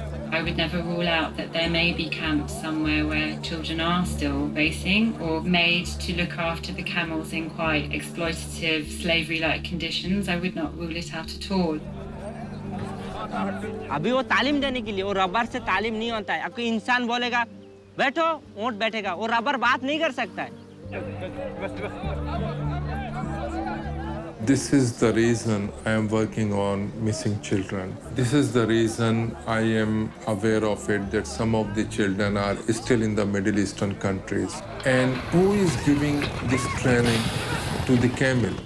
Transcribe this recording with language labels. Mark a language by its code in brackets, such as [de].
[en] I would never rule out that there may be camps somewhere where children are still basing or made to look after the camels in quite exploitative, slavery-like conditions. I would not rule it out at all. [hi] अभी वो तालीम देने के लिए वो rubber से तालीम नहीं होता है। आपको इंसान बोलेगा बैठो ऊँट बैठेगा, वो रबर बात नहीं कर सकता है। [en] This is the reason I am working on missing children. This is the reason I am aware of it that some of the children are still in the Middle Eastern countries. And who is giving this training to the camel?